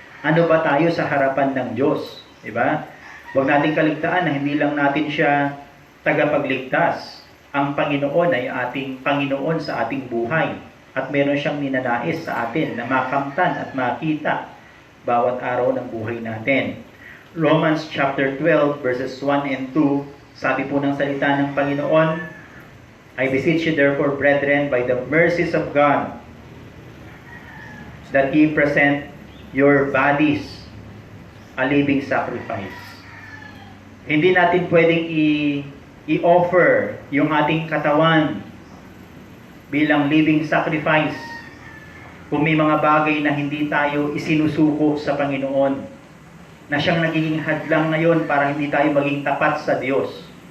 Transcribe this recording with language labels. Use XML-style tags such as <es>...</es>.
<tl>Ano ba tayo sa harapan ng Diyos? Diba? Huwag natin kaligtaan na hindi lang natin siya tagapagligtas. Ang Panginoon ay ating Panginoon sa ating buhay. At meron siyang ninanais sa atin na makamtan at makita bawat araw ng buhay natin.</tl> <en>Romans chapter 12 verses 1 and 2,</en> <tl>sabi po ng salita ng Panginoon,</tl> <en>I beseech you therefore, brethren, by the mercies of God, that ye present your bodies a living sacrifice.</en> <tl>Hindi natin pwedeng i-offer yung ating katawan bilang</tl> <en>living sacrifice</en> <tl>kung may mga bagay na hindi tayo isinusuko sa Panginoon, na siyang nagiging hadlang ngayon para hindi tayo maging tapat sa Diyos.</tl>